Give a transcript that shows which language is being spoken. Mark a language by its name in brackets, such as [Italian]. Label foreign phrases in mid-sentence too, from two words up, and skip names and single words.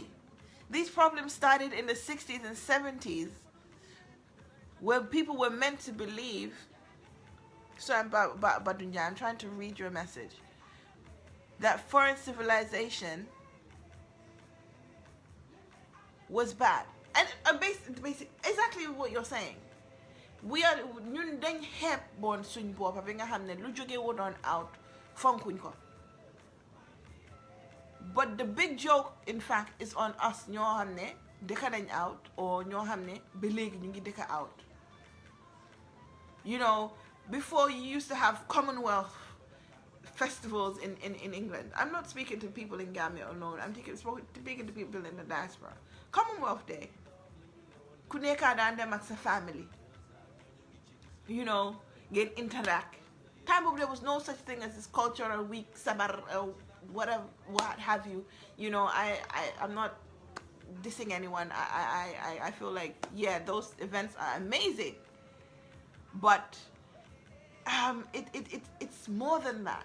[English] These problems started in the 60s and 70s, where people were meant to believe. So I'm trying to read your message. That foreign civilization was bad. And basic, exactly what you're saying. We are [Wolof] ñun dañ xeeb bon suñ boppa bi nga xam ne lu jóge woon out fonkuñ ko. [English] But the big joke, in fact, is on us [Wolof] ñoo xam ne dëkka nañ out, or ñoo xam ne ba léegi ñu ngi dëkka out. [English] You know, before you used to have Commonwealth festivals in England. I'm not speaking to people in Gambia alone. I'm speaking to people in the diaspora. Commonwealth Day. [Wolof] Ku nekk daan dem ak sa family. [English] You know, get interact. Time of there was no such thing as this cultural week, sabar, whatever, what have you. You know, I'm not dissing anyone. I feel like, yeah, those events are amazing, but it's more than that.